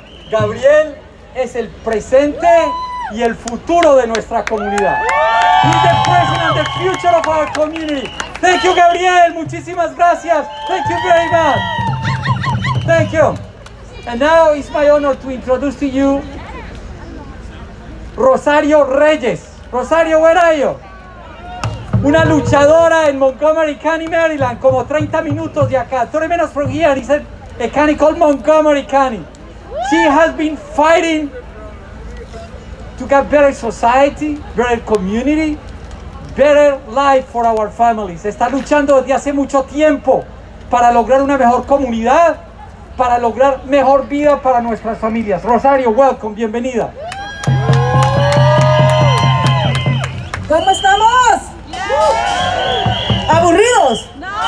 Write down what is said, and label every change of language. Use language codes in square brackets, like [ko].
[es] Gabriel es el presente y el futuro de nuestra comunidad. [en] He's the present and the future of our community. Thank you, Gabriel. [es] Muchísimas gracias. [en] Thank you very much. Thank you. And now it's my honor to introduce to you Rosario Reyes. Rosario, where are you? [es] Una luchadora en Montgomery County, Maryland, como 30 minutos de acá. [en] 30 minutes from here, it's a county called Montgomery County. She has been fighting to get better society, better community, better life for our families. [es] Está luchando desde hace mucho tiempo para lograr una mejor comunidad, para lograr mejor vida para nuestras familias. [en] Rosario, welcome, [es] bienvenida. ¿Cómo estamos? ¿Aburridos? No.